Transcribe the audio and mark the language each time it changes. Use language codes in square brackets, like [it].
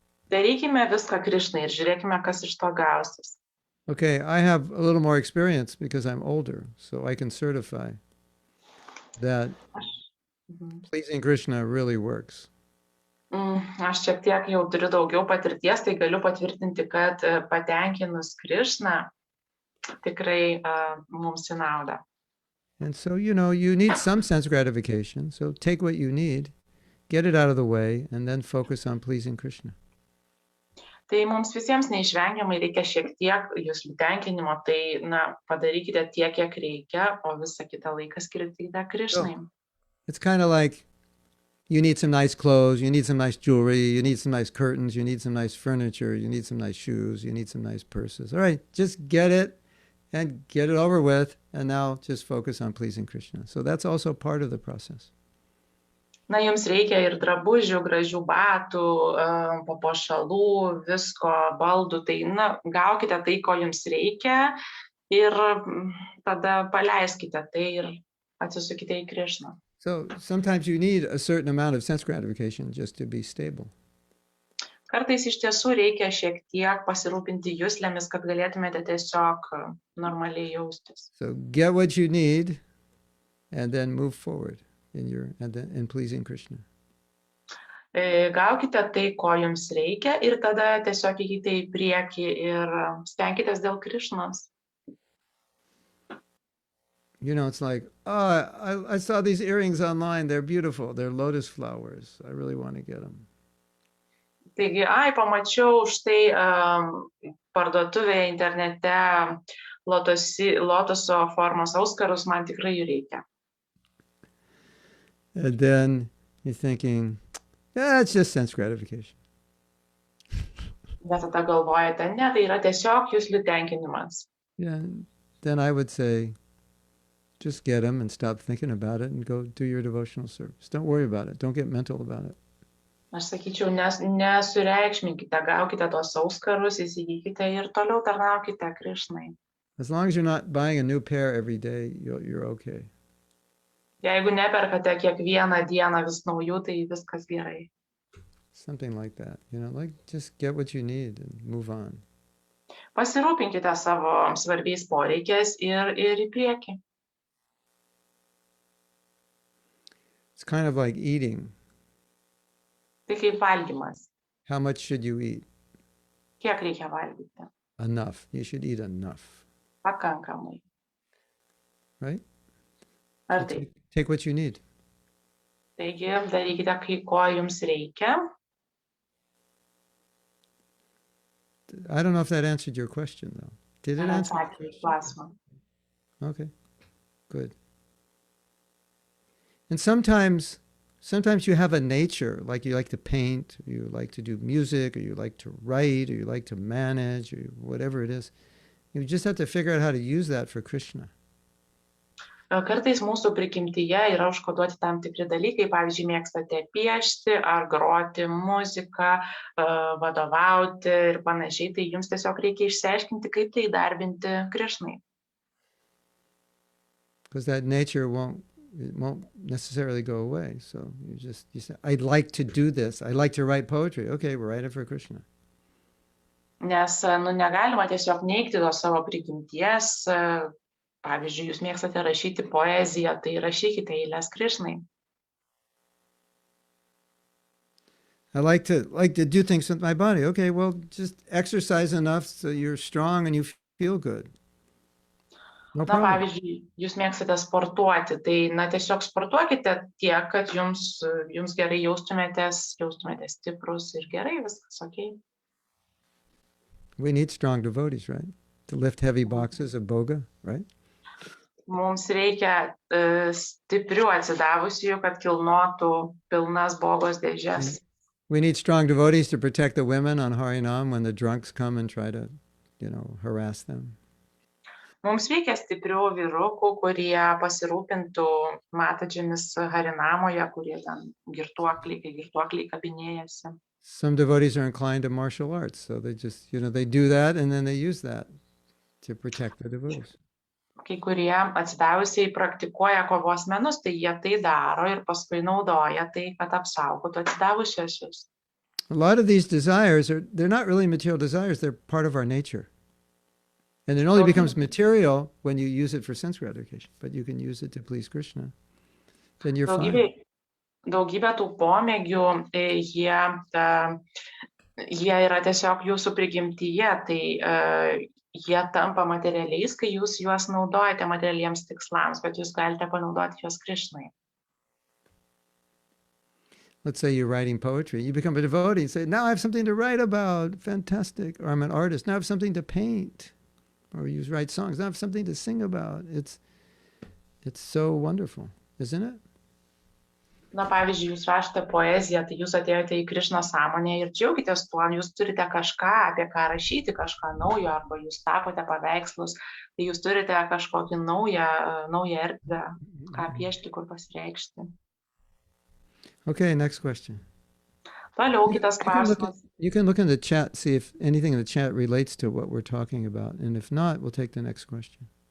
[lt] Darykime viską Krishnai ir žiūrėkime, kas iš to gausis. [en] Okay, I have a little more experience because I'm older, so I can certify that pleasing Krishna really works. [lt] Aš šiek tiek jau turiu daugiau patirties, tai galiu patvirtinti, kad patenkinus Krishną tikrai mums į naudą. [en] And so, you know, you need some sense gratification. So take what you need, get it out of the way, and then focus on pleasing Krishna. [lt] Tai mums visiems neišvengiamai reikia šiek tiek jūsų tenkinimo, tai padarykite tiek, kiek reikia, o visą kitą laiką skirkite Krishnai. [en] It's kind of like you need some nice clothes, you need some nice jewelry, you need some nice curtains, you need some nice furniture, you need some nice shoes, you need some nice purses. All right, just get it and get it over with, and now just focus on pleasing Krishna. So that's also part of the process. [lt] Na, jums reikia ir drabužių, gražių batų, papuošalų, visko, baldų, tai gaukite tai, ko jums reikia ir tada paleiskite tai ir atsisukite į Krishną. [en] So sometimes you need a certain amount of sense gratification just to be stable. [lt] Kartais iš tiesų reikia šiek tiek pasirūpinti juslėmis, kad galėtumėte tiesiog normaliai jaustis. [en] So get what you need and then move forward in pleasing Krishna. [lt] Gaukite tai, ko jums reikia ir tada tiesiog eikite į priekį ir stenkitės dėl Krishnos. [en] You know, it's like, oh, I saw these earrings online. They're beautiful. They're lotus flowers. I really want to get them. [lt] Taigi, pamačiau štai parduotuvėje internete lotoso formos auskarus, man tikrai jų reikia. [en] And then you're thinking, it's just sense gratification. [lt] Bet tada galvojate, ne, tai yra tiesiog jūsų tenkinimas. [en] Yeah, then I would say, just get them and stop thinking about it and go do your devotional service. Don't worry about it. Don't get mental about it. [lt] Aš sakyčiau, nesureikšminkite, gaukite tos auskarus, įsigykite ir toliau tarnaukite Krishnai. [en] As long as you're not buying a new pair every day, you're okay. [lt] Jeigu neperkate kiekvieną dieną vis naujų, tai viskas gerai. [en] Something like that, you know, like just get what you need and move on. [lt] Pasirūpinkite savo svarbiais poreikiais ir į priekį. [en] It's kind of like eating. [lt] Tai kaip valgymas. [en] How much should you eat? [lt] Kiek reikia valgyti? [en] Enough. You should eat enough, [lt] Pakankamai. [en] right? [lt] Ar [en] So [lt] taip? [en] take what you need. [lt] Taigi darykite, kai ko jums reikia. [en] I don't know if that answered your question, though. Did it [lt] Ar [en] answer your [lt] atsakė į [en] question? [lt] klausimą. [en] Okay, good. And sometimes you have a nature, like you like to paint, or you like to do music, or you like to write, or you like to manage, or whatever it is. You just have to figure out how to use that for Krishna. [lt] Kartais mūsų prigimtyje yra užkoduoti tam tikri dalykai, pavyzdžiui, mėgstate piešti ar groti muziką, vadovauti ir panašiai, tai jums tiesiog reikia išsiaiškinti, kaip tai darbinti Krishnai. [en] Because that nature won't necessarily go away. So you say, I'd like to do this. I like to write poetry. Okay, we'll write it for Krishna. [lt] Nes negalima tiesiog neigti tos savo prigimties. Pavyzdžiui, jūs mėgstate rašyti poeziją, tai rašykite eiles Krishnai. [en] I like to do things with my body. Okay, well, just exercise enough so you're strong and you feel good. No problem. [lt] Pavyzdžiui, jūs mėgstate sportuoti, tai tiesiog sportuokite tiek, kad jums gerai jaustumėtės stiprus ir gerai, viskas okay. [en] We need strong devotees, right? To lift heavy boxes of boga, right? [lt] Mums reikia stiprių atsidavusių, kad kilnotų pilnas bogos dėžes. [en] We need strong devotees to protect the women on Harinam when the drunks come and try to, harass them. [lt] Mums reikia stiprių vyrukų, kurie pasirūpintų matadžiamis Harinamoje, kurie ten girtuokliai kabinėjasi. [en] Some devotees are inclined to martial arts, so they just, they do that and then they use that to protect the devotees. [lt] Kai kurie atsidavusiai praktikuoja kovos menus, tai jie tai daro ir paskui naudoja tai, kad apsaugotų atsidavusiuosius. [en] A lot of these desires they're not really material desires, they're part of our nature. And it only becomes material when you use it for sense gratification, but you can use it to please Krishna. Then you're fine. [lt] Daugybė tų pomėgių, jie yra tiesiog jūsų prigimtyje, tai jie tampa materialiais, kai jūs juos naudojate materialiems tikslams, bet jūs galite panaudoti juos Krishnai. [en] Let's say you're writing poetry. You become a devotee and say, now I have something to write about. Fantastic. Or I'm an artist. Now I have something to paint. Or you write songs. Now I have something to sing about. It's so wonderful, isn't it? [lt] Pavyzdžiui, jūs rašote poeziją, tai jūs atėjote į Krishna sąmonę ir džiaugitės tuo, jūs turite kažką, apie ką rašyti, kažką naujo, arba jūs tapote paveikslus, tai jūs turite kažkokį naują erdvę, ką piešti, kur pasireikšti. [en] Okay, next question. [lt] Toliau kitas klausimas. [en] You can look in the chat, see if anything in the chat relates to what we're talking about, and if not, we'll take the next question.